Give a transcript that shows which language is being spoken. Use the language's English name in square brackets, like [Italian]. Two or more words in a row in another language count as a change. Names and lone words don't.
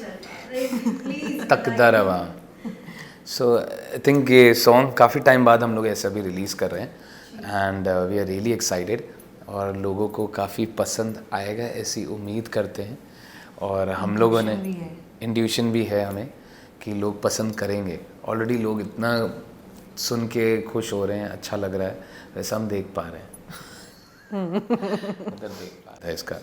[Punjabi] तकदा रवा। [English] so I think [Hindi] ये सॉन्ग काफ़ी टाइम बाद हम लोग ऐसा भी रिलीज़ कर रहे हैं [English] and we are really excited [Hindi] और लोगों को काफ़ी पसंद आएगा ऐसी उम्मीद करते हैं और हम लोगों ने इंट्यूशन भी है हमें कि लोग पसंद करेंगे। ऑलरेडी लोग इतना सुन के खुश हो रहे हैं, अच्छा लग रहा है, वैसा हम देख पा रहे हैं मतलब देख पा रहे हैं इसका।